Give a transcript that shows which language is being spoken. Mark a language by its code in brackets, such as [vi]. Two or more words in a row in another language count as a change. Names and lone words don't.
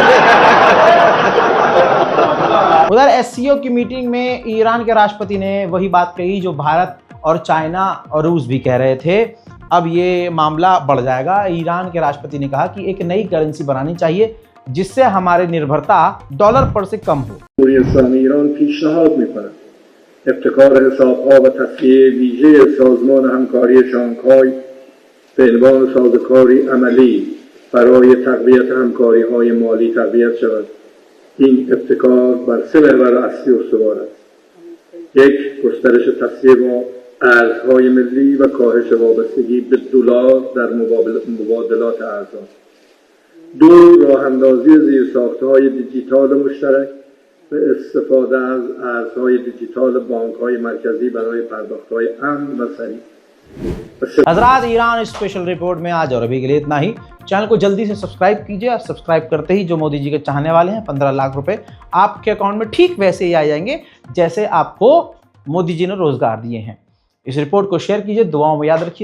[hi] उधर एससीओ की मीटिंग में ईरान के राष्ट्रपति ने वही बात कही जो भारत और चाइना और रूस भी कह रहे थे। अब ये मामला बढ़ जाएगा। ईरान के राष्ट्रपति ने कहा कि एक नई करेंसी बनानी चाहिए जिससे हमारी निर्भरता डॉलर पर से कम हो। [fa] ابتکار حساب‌ها و تصفیه ویژه سازمان همکاری شانگهای به عنوان سازوکاری عملی برای تقویت همکاری‌های مالی تقویت شود. این ابتکار بر 3 محور اصلی استوار است. 1. گسترش تصفیه با ارزهای ملی و کاهش وابستگی به دلار در مبادلات ارزها. 2. راه‌اندازی زیرساخت‌های دیجیتال مشترک به استفاده از ارزهای دیجیتال بانک‌های مرکزی برای پرداخت‌های امن و سریع. [hi] हजरात, ईरान स्पेशल रिपोर्ट में आज और अभी के लिए इतना ही। चैनल को जल्दी से सब्सक्राइब कीजिए और सब्सक्राइब करते ही जो मोदी जी के चाहने वाले हैं 15 लाख रुपए आपके अकाउंट में ठीक वैसे ही आ जाएंगे जैसे आपको मोदी जी ने रोजगार दिए हैं। इस रिपोर्ट को शेयर कीजिए, दुआओं में याद रखिए।